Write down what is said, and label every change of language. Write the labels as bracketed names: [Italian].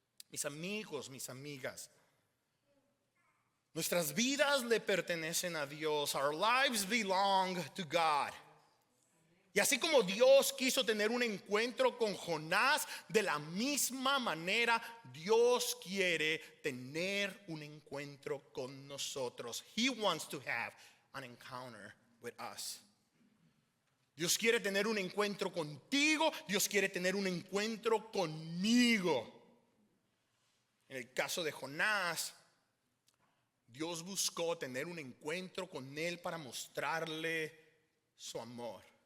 [Spanish] Mis amigos, mis amigas, nuestras vidas le pertenecen a Dios. [English] Our lives belong to God. [Spanish] Y así como Dios quiso tener un encuentro con Jonás, de la misma manera Dios quiere tener un encuentro con nosotros. [English] He wants to have an encounter with us. [Spanish] Dios quiere tener un encuentro contigo. Dios quiere tener un encuentro conmigo. En el caso de Jonás, Dios buscó tener un encuentro con él para mostrarle su amor.